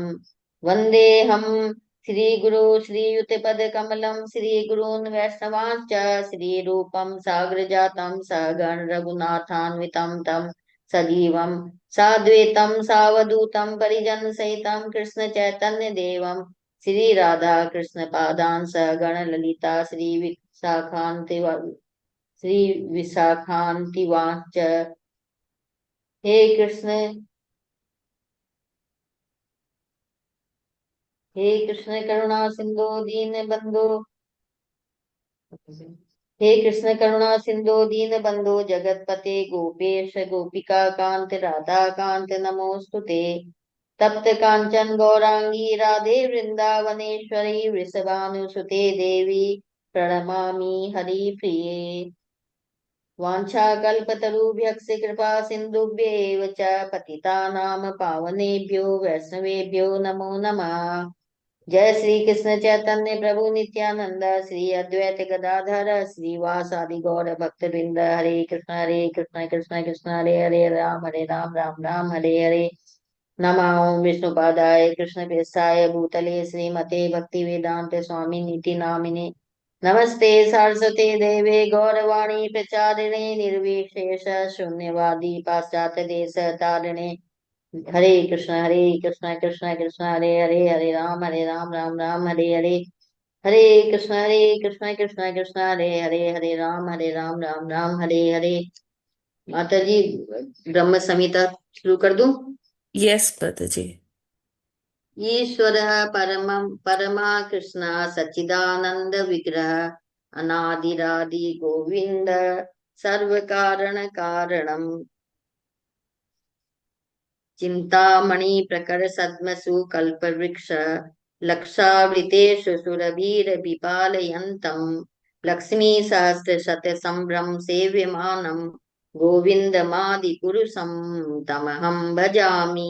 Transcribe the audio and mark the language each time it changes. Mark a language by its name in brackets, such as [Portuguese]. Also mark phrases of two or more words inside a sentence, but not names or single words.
[Sanskrit] वन्देऽहं श्रीगुरो श्रीयुतपदकमलं श्रीगुरून् वैष्णवांश्च श्रीरूपं साग्रजातं सहगण रघुनाथान्वितं तं सजीवं साद्वैतं सावधूतं परिजनसहितं कृष्णचैतन्यदेवं श्री राधा कृष्ण पादान सहगण ललिता श्री विशाखान्ति वाच। हे कृष्ण करुणा सिंधु दीन बंधु। हे कृष्ण करुणा सिंधु दीन बंधु जगतपते गोपेश गोपिका कांत राधा कांत नमोस्तुते। तप्त कांचन गौरांगी राधे वृंदावनेश्वरी वृषभानुसुते देवी प्रणमामि हरिप्रिये। वाञ्छाकल्पतरुभ्यश्च कृपा सिन्धुभ्येव च पतितानां पावनेभ्यो वैष्णवेभ्यो नमो नमः। जय श्री कृष्ण चैतन्य प्रभु नित्यानंद श्री अद्वैत गदाधर श्रीवासादि गौर भक्तवृंद। हरे कृष्ण कृष्ण कृष्ण हरे हरे हरे राम राम राम हरे हरे। नमः ओं विष्णुपादाय कृष्णप्रेष्ठाय भूतले श्रीमते भक्ति वेदांत स्वामी नीति नामिने। नमस्ते सरस्वते देवे गौरवाणी प्रचारिणे निर्विशेष शून्यवादी पाश्चात्य देश तारिणे। हरे कृष्ण कृष्ण कृष्ण हरे हरे हरे राम राम राम हरे हरे। हरे कृष्ण कृष्ण हरे राम राम हरे हरे। [Hindi] माता जी ब्रह्म संहिता शुरू कर दूं? यस माता जी। [Sanskrit] ईश्वर परमा कृष्ण सच्चिदानंद विग्रह अनादिरादि गोविंद सर्व कारण कारणम। चिंतामणि प्रकर सद्मसु कल्पवृक्ष लक्षावृतेषु सुरभिरभिपालयन्तम् लक्ष्मी सहस्र शत संभ्रम सेव्यमानं गोविन्दमादिपुरुषं तमहं भजामि।